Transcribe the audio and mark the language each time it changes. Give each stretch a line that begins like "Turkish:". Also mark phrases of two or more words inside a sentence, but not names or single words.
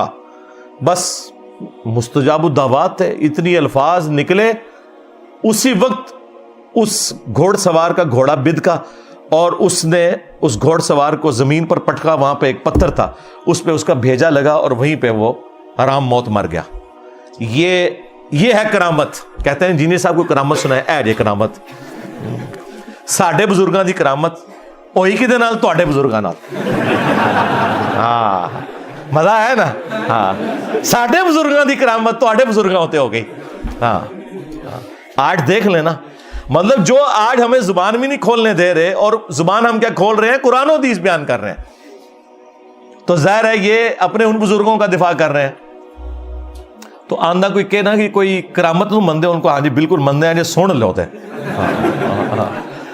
Urdu: بس مستجاب الدعوات ہے، اتنی الفاظ نکلے، اسی وقت اس گھوڑ سوار کا گھوڑا بد کا اور اس نے اس گھوڑ سوار کو زمین پر پٹکا، وہاں پہ ایک پتھر تھا، اس پہ اس کا بھیجا لگا اور وہیں پہ وہ حرام موت مر گیا۔ یہ ہے کرامت۔ کہتے ہیں جینی صاحب کو کرامت سنائے،
Punjabi: اے یہ کرامت ساڈے بزرگاں دی کرامت ہوئی کدے نال؟ تواڈے بزرگاں نال۔ ہاں مزہ ہے نا؟ ہاں ساڈے بزرگاں دی کرامت تواڈے بزرگاں ہوتے ہو گئی۔
Urdu: ہاں آج دیکھ لینا، مطلب جو آج ہمیں زبان بھی نہیں کھولنے دے رہے، اور زبان ہم کیا کھول رہے ہیں؟ قرآن و حدیث بیان کر رہے ہیں، تو ظاہر ہے یہ اپنے ان بزرگوں کا دفاع کر رہے ہیں۔
Punjabi: تو آندہ کوئی کہنا کہ کوئی کرامت نو مندے ان کو، ہاں جی بالکل مندے ہیں جی، سن لو تے